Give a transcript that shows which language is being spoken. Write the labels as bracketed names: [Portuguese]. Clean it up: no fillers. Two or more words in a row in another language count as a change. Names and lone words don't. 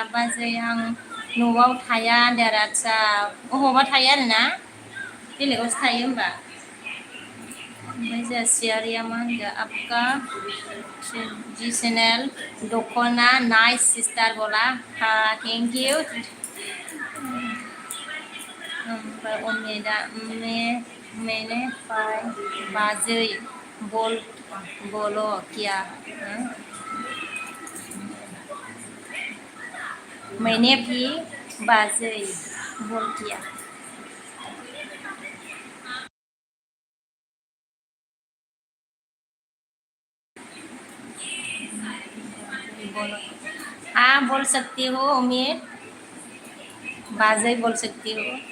[Bodo] बाजै आं न'आव थाया होनदों आरो आच्छा अबावबा थायो आरोना बेलेगावसो थायो होमबा ओमफ्राय जोंहा सियारिया मा होनदों [Hindi] आपका ट्रेडिशनल दखना नाइस सिस्टार बोला हाँ [English] thank you [Bodo] ओमफ्राय उम्मीदा [Hindi] मैंने बाजै बोलो क्या मैंने भी बाजै बोल किया बोलो हाँ बोल सकती हो उम्मीद बाजै बोल सकती हो